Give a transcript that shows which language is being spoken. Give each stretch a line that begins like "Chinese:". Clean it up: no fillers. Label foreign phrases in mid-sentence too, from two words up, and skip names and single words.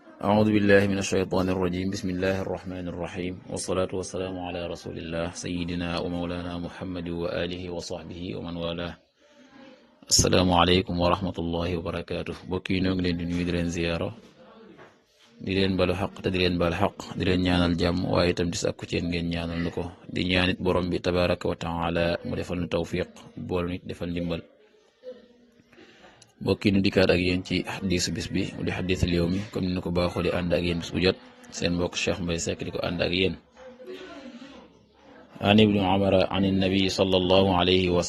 Arabic: أعوذ بالله من الشيطان الرجيم بسم الله الرحمن الرحيم والصلاة والسلام على رسول الله سيدنا ومولانا محمد وآله وصحبه ومن والاه السلام عليكم ورحمة الله وبركاته
Wolof: bokki noo ngi leen di nuyu di leen ziyaara di leen balu xaq te di leen bal xaq di leen ñaanal jàmm waaye itam di sàkku ci ngeen ñaanal nu ko di ñaanit borom bi
Arabic: تبارك وتعالى
Wolof: mu defal nu tawfiq bool nit defal ndimbal bokki nu dikkaat ak yéen ci xadiisu bis bi di
Arabic: حديث اليوم
Wolof: comme ni nu ko baaxoo di ànd ak yéen bis bu jot seen mbokk Cheikh Mbaye Seck di ko ànd ak yéen
Arabic: عن ابن عمارة عن النبي صلى الله عليه و